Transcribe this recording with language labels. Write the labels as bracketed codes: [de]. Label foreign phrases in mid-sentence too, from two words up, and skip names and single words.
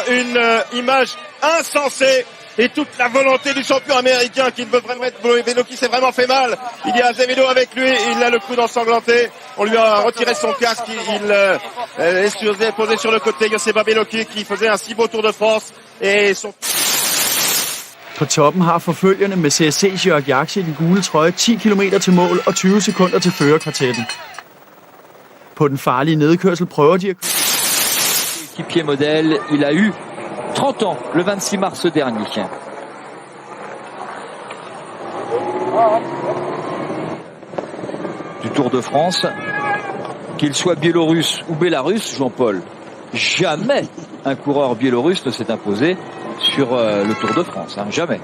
[fr] Une image insensée. Et toute la volonté du champion américain qui ne veut vraiment être Bellocchi s'est vraiment fait mal. Il y a Azevedo avec lui, il a le coude ensanglanté. On lui a retiré son casque, il est posé sur le côté. Joseba Bellocchi qui faisait un si beau Tour de France. Et son... [da] På toppen har forfølgerne med CSC Jörg Jaksche i den gule trøje 10 km til mål og 20 sekunder til førerkvartetten. På den farlige nedkørsel prøver de at... [fr] Équipier modèle, il a eu 30 ans, le 26 mars dernier. Du Tour de France, qu'il soit biélorusse ou bélarusse, Jean-Paul, jamais un coureur biélorusse ne s'est imposé sur le Tour de France, hein, jamais.